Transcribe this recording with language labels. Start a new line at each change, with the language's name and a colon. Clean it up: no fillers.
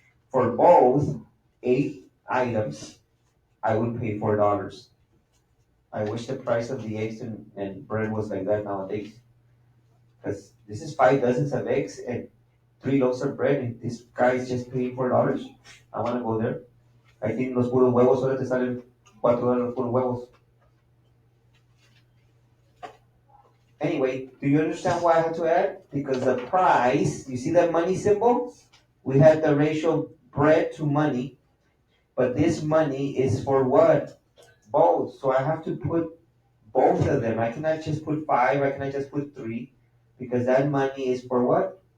English: For both 8 items, I would pay $4. I wish the price of the eggs and bread was like that nowadays. Because this is 5 dozens of eggs and 3 loaves of bread, and this guy is just paying $4. I want to go there. I think
Spanish: los puros huevos solo te salen $4 los puros huevos.
English: Anyway, do you understand why I had to add? Because the price, you see that money symbol? We had the ratio bread to money, but this money is for what? Both. So I have to put both of them. I cannot just put 5, I cannot just put 3, because that money is for what?